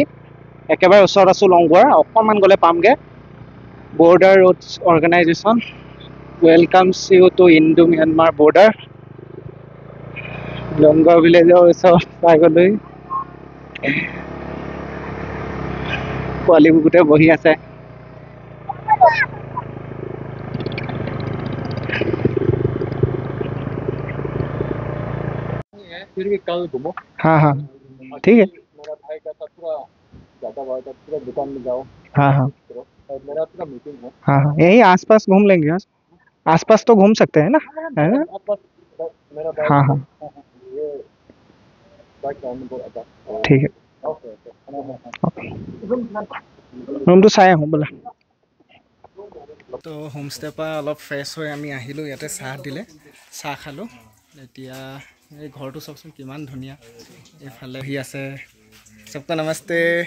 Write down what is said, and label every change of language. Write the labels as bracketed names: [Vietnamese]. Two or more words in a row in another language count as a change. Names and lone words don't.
[Assamese] একেবাৰে ওচৰত আছোঁ লংগুৱাৰ, অকণমান গ'লে পামগৈ। [English] Border Roads Organisation welcomes you to Indo Myanmar border. [Assamese] লংগুৱা ভিলেজৰ ওচৰত পাই গ'লোহি। পোৱালিবোৰ গোটেই বহি আছে। [Hindi] फिर भी कल घूमो। हाँ हाँ ठीक है। मेरा भाई कहता पूरा ज़्यादा भाई का पूरा दुकान में जाओ। हाँ हाँ और मेरा पूरा मीटिंग है। हाँ हाँ यही आसपास घूम लेंगे। आसपास तो घूम सकते हैं ना, है ना? मेरा हाँ हाँ ये बाइक बहुत अच्छा। ठीक है। [Assamese] ৰুমটো চাই আহোঁ বোলা। তো হোমষ্টেৰ পৰা অলপ ফ্ৰেছ হৈ আমি আহিলোঁ, ইয়াতে চাহ দিলে, চাহ খালোঁ। এতিয়া এই ঘৰটো চাওকচোন কিমান ধুনীয়া। এইফালে সি আছে, [Hindi] सबका नमस्ते।